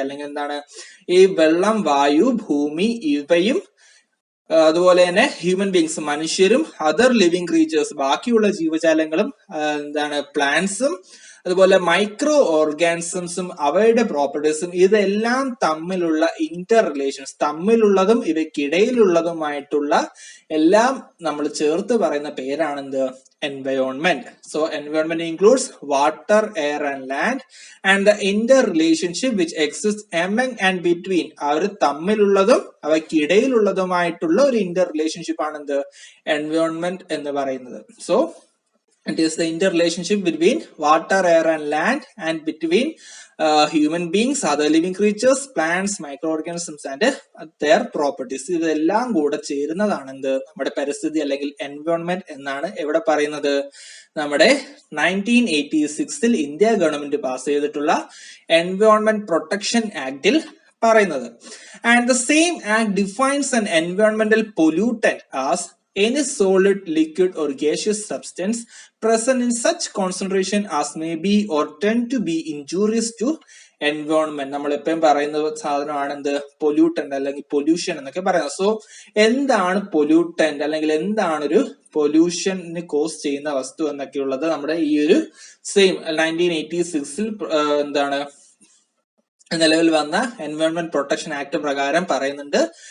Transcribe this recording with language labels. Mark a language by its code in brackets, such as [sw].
[ml] അല്ലെങ്കിൽ ഈ വെള്ളം, വായു, ഭൂമി ഇവയും അതുപോലെ തന്നെ ഹ്യൂമൻ ബീങ്സ്, മനുഷ്യരും, അതർ ലിവിംഗ് ക്രീച്ചേഴ്സ്, ബാക്കിയുള്ള ജീവജാലങ്ങളും, പ്ലാന്റ്സും, അതുപോലെ മൈക്രോ ഓർഗാനിസംസും അവയുടെ പ്രോപ്പർട്ടീസും, ഇതെല്ലാം തമ്മിലുള്ള ഇന്റർ റിലേഷൻസ്, തമ്മിലുള്ളതും ഇവയ്ക്കിടയിലുള്ളതുമായിട്ടുള്ള എല്ലാം നമ്മൾ ചേർത്ത് പറയുന്ന പേരാണെന്ത്? Environment. [en] so environment includes water, air and land and the interrelationship which exist among and between, [ml] അവർ തമ്മിലുള്ളതും അവയ്ക്കിടയിലുള്ളതുമായിട്ടുള്ള ഒരു ഇന്റർ റിലേഷൻഷിപ്പ് ആണെന്ത്? എൻവയോൺമെന്റ് എന്ന് പറയുന്നത്. [en] So it is the interrelationship between water, air and land and between human beings, other living creatures, plants, microorganisms and their properties. [ml] ഇതെല്ലാം കൂടെ ചേരുന്നതാണ് നമ്മുടെ പരിസ്ഥിതി അല്ലെങ്കിൽ environment എന്നാണ് എവിടെ പറയുന്നത്? നമ്മുടെ 1986 ഇന്ത്യ ഗവൺമെന്റ് പാസ് ചെയ്തിട്ടുള്ള എൻവയോൺമെന്റ് പ്രൊട്ടക്ഷൻ ആക്ടിൽ പറയുന്നത്. [en] And the same act defines an environmental pollutant as any solid, liquid or gaseous substance present in such concentration as may be or tend to be injurious to environment. [ml] നമ്മൾ എപ്പോഴും പറയുന്ന സാധനമാണ് എന്ത്? Pollutant അല്ലെങ്കിൽ pollution എന്നൊക്കെ പറയുന്നത്. So എന്താണ് pollutant അല്ലെങ്കിൽ എന്താണ് ഒരു പൊല്യൂഷന് കോസ് ചെയ്യുന്ന വസ്തു എന്നൊക്കെയുള്ളത് നമ്മുടെ ഈ ഒരു സെയിം 1986 നിലവിൽ വന്ന എൻവയോൺമെന്റ് പ്രൊട്ടക്ഷൻ ആക്ട് പ്രകാരം പറയുന്നുണ്ട്.